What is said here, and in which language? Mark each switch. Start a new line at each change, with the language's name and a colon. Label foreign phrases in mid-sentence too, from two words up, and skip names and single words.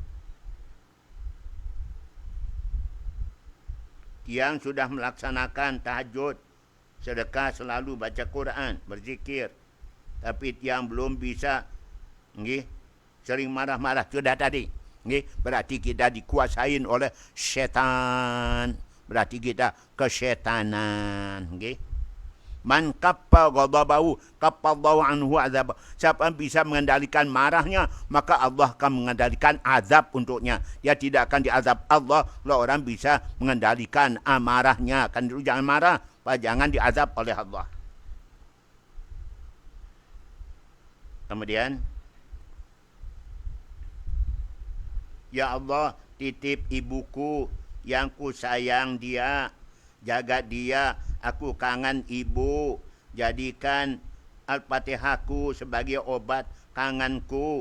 Indonesian: Yang sudah melaksanakan tahajud, sedekah, selalu baca Quran, berzikir. Tapi yang belum bisa, okay, sering marah-marah, sudah tadi. Okay, berarti kita dikuasain oleh syaitan. Berarti kita kesyetanan. Okay.
Arabic: Man kappa ghadabahu kappallahu anhu azab.
Indonesian: Siapa yang bisa mengendalikan marahnya, maka Allah akan mengendalikan azab untuknya. Dia tidak akan diazab Allah kalau orang bisa mengendalikan amarahnya. Kan dulu jangan marah, jangan diazab oleh Allah. Kemudian,
Arabic: ya Allah,
Indonesian: titip ibuku yang ku sayang dia, jaga dia, aku kangen ibu, jadikan Al-Fatihahku sebagai obat kangenku.